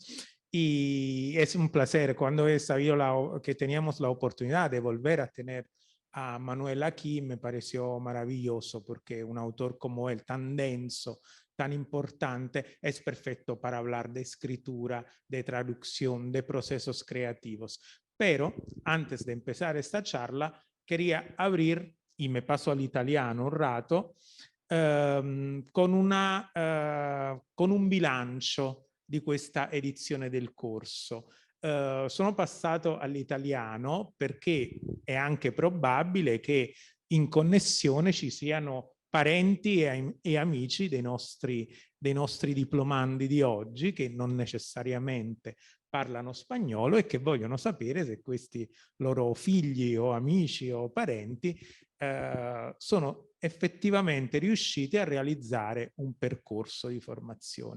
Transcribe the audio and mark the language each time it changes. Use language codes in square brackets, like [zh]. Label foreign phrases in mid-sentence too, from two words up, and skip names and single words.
[es] Y es un placer cuando he sabido que teníamos la oportunidad de volver a tener a Manuel aquí, me pareció maravilloso porque un autor como él, tan denso, tan importante, es perfecto para hablar de escritura, de traducción, de procesos creativos. Pero antes de empezar esta charla, quería abrir, y me paso al italiano un rato, con [it] un bilancio di questa edizione del corso. Sono passato all'italiano perché è anche probabile che in connessione ci siano parenti e amici dei nostri diplomandi di oggi che non necessariamente parlano spagnolo e che vogliono sapere se questi loro figli o amici o parenti sono effettivamente riusciti a realizzare un percorso di formazione.